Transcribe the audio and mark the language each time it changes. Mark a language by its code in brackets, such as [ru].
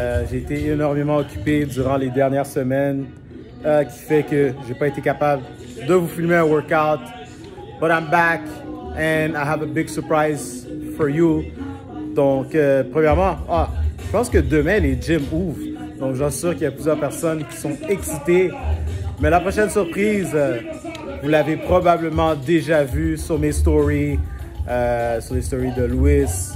[fr] J'ai été énormément occupé durant les dernières semaines, qui fait que j'ai pas été capable de vous filmer un workout. [en] But I'm back and I have a big surprise for you. [fr] Donc, premièrement, je pense que demain les gyms ouvrent. Donc, j'en suis sûr qu'il y a plusieurs personnes qui sont excitées. Mais la prochaine surprise, vous l'avez probablement déjà vu sur mes stories, sur les stories de Louis.